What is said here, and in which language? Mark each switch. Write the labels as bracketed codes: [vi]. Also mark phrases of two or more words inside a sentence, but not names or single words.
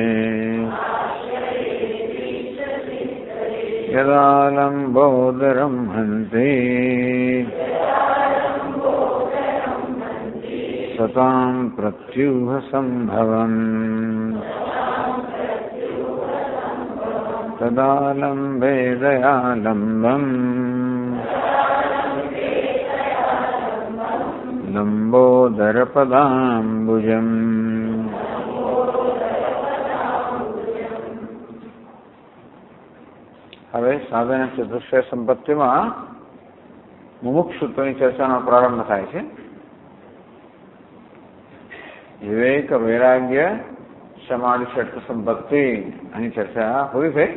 [sa] यदा लम्बोदरं हन्ति सतां प्रत्यूहसम्भवम् तदा लम्बे दयालम्बम् लंबोदरपदाम्बुजम्। [gu] હવે સાધન ચતુષ્ટય સંપત્તિમાં મુમુક્ષુત્વની ચર્ચાનો પ્રારંભ થાય છે. વિવેક વૈરાગ્ય સમાધિ ષટ્ સંપત્તિ આની ચર્ચા પૂરી થઈ.